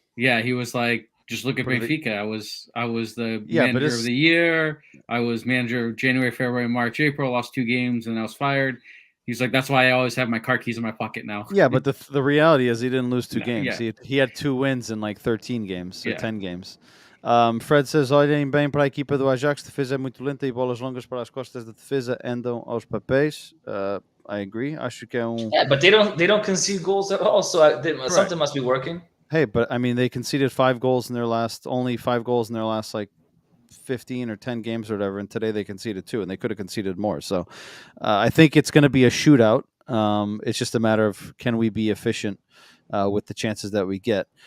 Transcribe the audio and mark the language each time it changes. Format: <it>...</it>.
<en>Yeah, he was like, just look at Benfica. I was the manager of the year. I was manager of January, February, March, April. Lost 2 games and I was fired. He's like, that's why I always have my car keys in my pocket now. Yeah, but the reality is he didn't lose 2 games. Yeah. He had 2 wins in like 13 games or 10 games. Fred says,</en> <pt>olhem bem para a equipa do Ajax, defesa é muito lenta e bolas longas para as costas da defesa andam aos papéis.</pt> <en>I agree.</en> <pt>Acho que é</pt> <en>Yeah, but they don't concede goals at all. So something must be working. Hey, but I mean, they conceded 5 goals in their last, only 5 goals in their last like 15 or 10 games or whatever, and today they conceded 2, and they could have conceded more. So I think it's going to be a shootout. It's just a matter of can we be efficient with the chances that we get.</en>